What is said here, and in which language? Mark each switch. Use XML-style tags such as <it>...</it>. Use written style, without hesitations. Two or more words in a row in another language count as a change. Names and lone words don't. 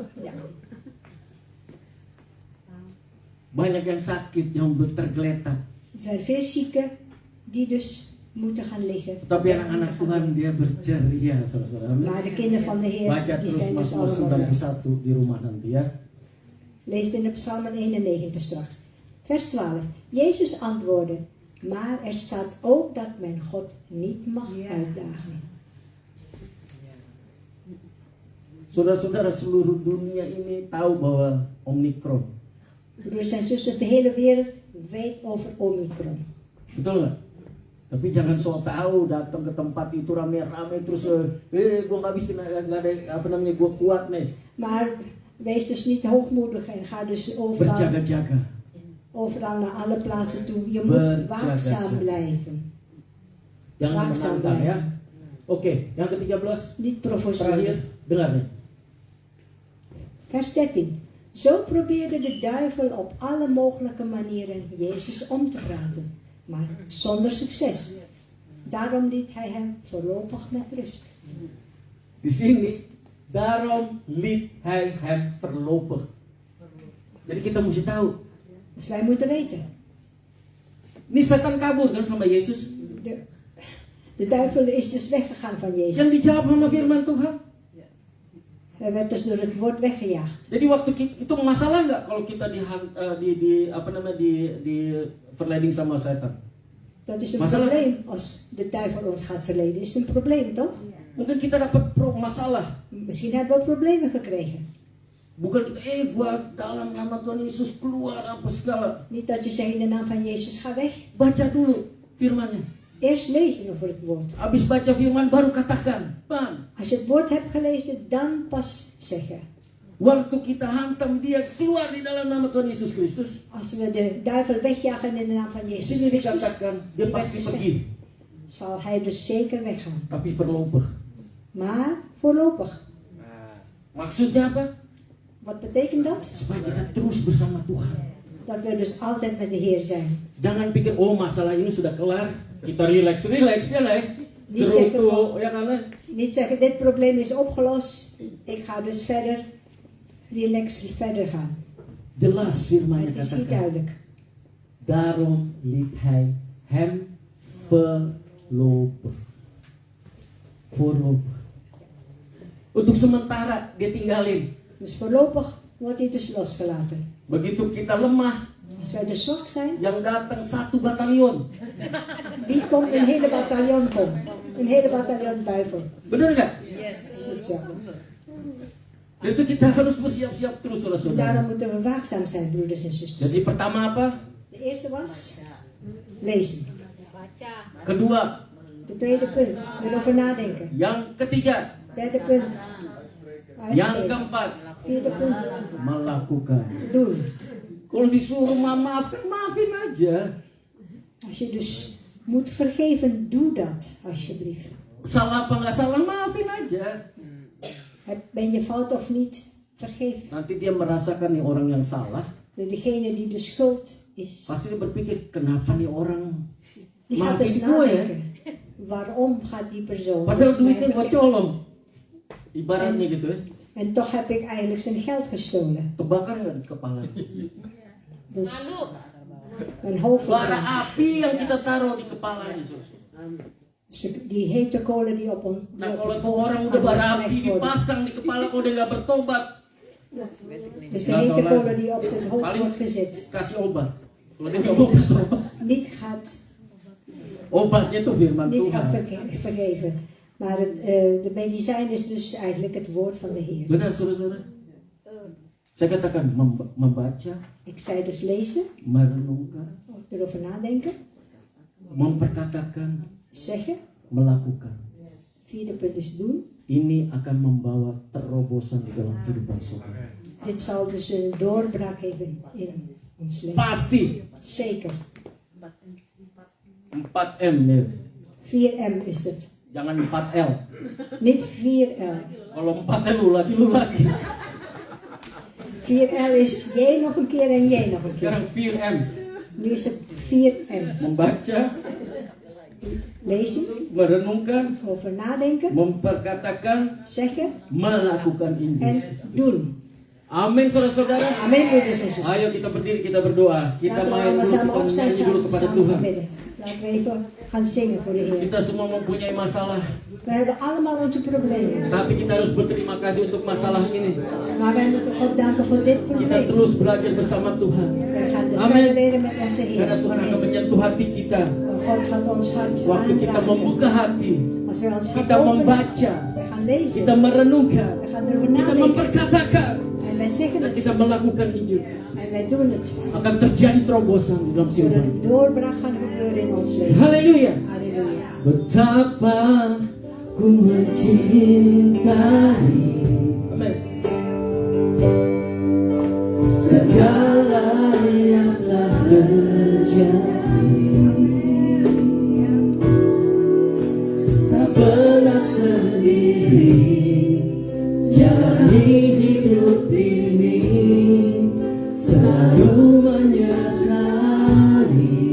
<nl>Ja.</nl> <id>Banyak yang sakit, yang tergeletak.</id> <nl>Er zijn veel zieken die dus moeten gaan liggen.</nl> <id>Tapi anak-anak Tuhan dia berceria, saudara-saudara.</id> <nl>Maar de kinderen van de Heer,</nl> <id>Baca</id> <nl>die</nl> <id>terus</id> <nl>zijn dus</nl> <id>Mazmur</id> <nl>allemaal blij.</nl> <id>91 di rumah nanti ya.</id> <nl>Lees in de Psalmen 91 straks. Vers 12. Jezus antwoordde, maar er staat ook dat men God niet mag uitdagen.</nl> <id>Saudara-saudara, seluruh dunia ini tahu bahwa Omikron.</id> <nl>Broeders en zusters, de hele wereld weet over Omicron.</nl> <id>Betul nggak? Tapi jangan sok tahu datang ke tempat itu rame-rame terus gue nggak bisa nggak ada apa namanya gue kuat nih.</id> <nl>Maar wees dus niet hoogmoedig en ga dus overal,</nl> <id>Berjaga-jaga.</id> <nl>overal naar alle plaatsen toe. Je moet waakzaam blijven.</nl> <id>Jangan</id> <nl>Waakzaam</nl> <id>menantang ya.</id> <nl>blijven.</nl> <id>Oke, yang ke-13</id> <nl>Niet</nl> <id>terakhir,</id> <nl>provoceren.</nl> <id>dengar nih.</id> <nl>Vers 13. Zo probeerde de duivel op alle mogelijke manieren Jezus om te praten, maar zonder succes. Daarom liet hij hem voorlopig met rust.</nl> <id>Di sini,</id> <nl>daarom liet hij hem voorlopig.</nl> <id>Jadi kita mesti tahu.</id> <nl>Dus wij moeten weten.</nl> <id>Ini setan kabur kan sama Yesus.</id> <nl>De duivel is dus weggegaan van</nl> <id>Yang</id> <nl>Jezus.</nl> <id>dijawab sama firman Tuhan.</id> <nl>Hij werd dus door het woord weggejaagd.</nl> <id>Jadi waktu itu masalah nggak kalau kita di verleiding sama setan?</id> <nl>Dat is een</nl> <id>Masalah.</id> <nl>probleem als de duivel ons gaat verleden. Is het een probleem toch?</nl> <id>Mungkin kita dapat masalah.</id> <nl>Misschien hebben we problemen gekregen.</nl> <id>Bukan gua dalam nama Tuhan Yesus keluar apa segala.</id> <nl>Niet dat je zegt in de naam van Jezus ga weg.</nl> <id>Baca dulu firmannya.</id> <nl>Eerst lezen over het woord.</nl> <id>Habis baca firman baru katakan. Bang,</id> <nl>Als je het woord hebt gelezen, dan pas zeggen.</nl> <id>waktu kita hantam dia keluar di dalam nama Tuhan Yesus Kristus.</id> <nl>Als we de duivel wegjagen in de naam van</nl> <id>Di</id> <nl>Jezus</nl> <id>sini</id> <nl>Christus,</nl> <id>dikatakan dia pasti pergi,</id> <nl>zal hij dus zeker weggaan.</nl> <id>tapi voorlopig.</id> <nl>Maar voorlopig.</nl> <id>Maksudnya apa?</id> <nl>Wat betekent dat?</nl> <id>Supaya kita terus bersama Tuhan.</id> <nl>Dat we dus altijd met de Heer zijn.</nl> <id>Jangan pikir masalah ini sudah kelar, kita relax ya lah.</id> <nl>Niet</nl> <id>Cerutu, ya kan?</id> <nl>Niet zeggen, dit probleem is opgelost. Ik ga dus verder, relax verder gaan.</nl> <id>Jelas</id> <nl>Maar</nl> <id>firman-Nya</id> <nl>het is niet</nl> <id>katakan.</id> <nl>duidelijk. Daarom liet hij hem voorlopig. Voorlopig.</nl> <id>Untuk sementara dia tinggalin.</id> <nl>Dus voorlopig wordt hij dus losgelaten.</nl> <id>Begitu kita lemah,</id> <nl>Als wij dus zwak zijn,</nl> <id>yang datang 1 batalion.</id> <nl>wie komt? Een hele bataljon komt. Een hele bataljon duivel.</nl> <id>Benar nggak?</id> <nl>Is het zo.</nl> <id>Itu kita harus bersiap-siap terus,</id> <nl>Daarom</nl> <id>saudara.</id> <nl>moeten we waakzaam zijn, broeders en zusters.</nl> <id>Jadi pertama apa?</id> <nl>De eerste was lezen.</nl> <id>Kedua,</id> <nl>De tweede punt, erover nadenken.</nl> <id>yang ketiga,</id> <nl>Derde punt,</nl> <id>yang</id> <nl>uitspreken.</nl> <id>keempat,</id> <nl>Vierde punt,</nl> <id>melakukan.</id> <nl>doen.</nl> <id>Kalau disuruh maafin, maafin aja.</id> <nl>Als je dus moet vergeven, doe dat alsjeblieft.</nl> <id>Salah apa nggak salah, maafin aja.</id> <nl>Ben je fout of niet, vergeef.</nl> <id>Nanti dia merasakan nih orang yang salah.</id> <nl>Degene die de schuld is,</nl> <id>Pasti dia berpikir, kenapa nih orang</id> <nl>die gaat dus</nl> <id>maafin gue ya?</id> <nl>nadenken. Waarom gaat die persoon</nl> <id>Padahal</id> <nl>dus mij</nl> <id>duitnya gue</id> <nl>vergeven?</nl> <id>colong. Ibaratnya gitu ya.</id> <nl>En toch heb ik eigenlijk zijn geld gestolen.</nl> <id>Kebakar nggak di kepala?</id> <nl>Dus mijn hoofd</nl> <id>Bara</id> <nl>verbrand.</nl> <id>api yang kita taruh di kepalanya.</id> <nl>Die hete kolen die op ons</nl> <id>Nah kalau tuh orang udah bara api dipasang di kepala, kalau dia nggak bertobat,</id> <nl>Dus de hete kolen die op het hoofd</nl> <id>paling</id> <nl>wordt gezet.</nl> <id>kasih obat. Kalau dia nggak mau bertobat,</id> <nl>Niet gaat</nl> <id>obatnya tuh firman</id> <nl>niet gaat</nl> <id>Tuhan.</id> <nl>vergeven. Maar de medicijn is dus eigenlijk het woord van de Heer.</nl> <id>Benar saudara-saudara? Saya katakan membaca,</id> <nl>Ik zei dus lezen,</nl> <id>merenungkan,</id> <nl>erover nadenken,</nl> <id>memperkatakan,</id> <nl>zeggen.</nl> <id>melakukan.</id> <nl>Vierde punt is doen.</nl> <id>Ini akan membawa terobosan di dalam kehidupan saudara.</id> <nl>Dit zal dus een doorbraak geven in ons leven.</nl> <id>Pasti.</id> <nl>Zeker.</nl> <id>4M ya.</id> <nl>4M is het.</nl> <id>Jangan 4L.</id> <nl>Niet 4L.</nl> <id>Kalau 4L lu lagi.</id> <nl>4L is J nog een keer en J nog een keer.</nl> <id>Sekarang 4M.</id> <nl>Nu is het 4M.</nl> <id>Membaca,</id> <nl>Lezen,</nl> <id>merenungkan,</id> <nl>over nadenken,</nl> <id>memperkatakan,</id> <nl>zeggen</nl> <id>melakukan ini.</id> <nl>en doen.</nl> <id>Amin saudara-saudara.</id> <nl>Amen, broeders en zusters.</nl> <id>Ayo kita berdiri, kita berdoa. Kita</id> <nl>Laten we</nl> <id>main</id> <nl>allemaal</nl> <id>dulu,</id> <nl>samen</nl> <id>kita</id> <nl>opstaan,</nl> <id>nyanyi dulu kepada</id> <nl>samen</nl> <id>Tuhan.</id> <nl>bidden. Laten we even gaan zingen voor de Heer.</nl> <id>Kita semua mempunyai masalah,</id> <nl>We hebben allemaal onze problemen.</nl> <id>tapi kita harus berterima kasih untuk masalah ini.</id> <nl>Maar wij moeten God danken voor dit</nl> <id>Kita</id> <nl>probleem.</nl> <id>terus belajar bersama Tuhan.</id> <nl>Wij gaan dus Amen. verder leren met onze Heer.</nl> <id>Karena Tuhan akan</id> <nl>Amen.</nl> <id>menyentuh hati kita.</id> <nl>God gaat ons hart</nl> <id>Waktu kita</id> <nl>aanraken.</nl> <id>membuka hati,</id> <nl>Als wij ons hart</nl> <id>kita</id> <nl>openen,</nl> <id>membaca,</id> <nl>wij gaan lezen.</nl> <id>kita merenungkan,</id> <nl>We gaan erover</nl> <id>kita</id> <nl>nadenken.</nl> <id>memperkatakan,</id> <nl>En wij zeggen</nl> <id>dan</id> <nl>het.</nl> <id>kita melakukan Injil.</id> <nl>En wij doen het.</nl> <id>Akan terjadi terobosan di dalam</id> <nl>Zodat</nl> <id>kehidupan.</id> <nl>een doorbraak gaat gebeuren in ons leven.</nl> <id>Haleluya.</id> <nl>Halleluja.</nl> <id>Betapa ku mencintai. Amin. Segala yang telah terjadi, tak pernah sendiri jalani hidup ini, selalu menyertai.</id>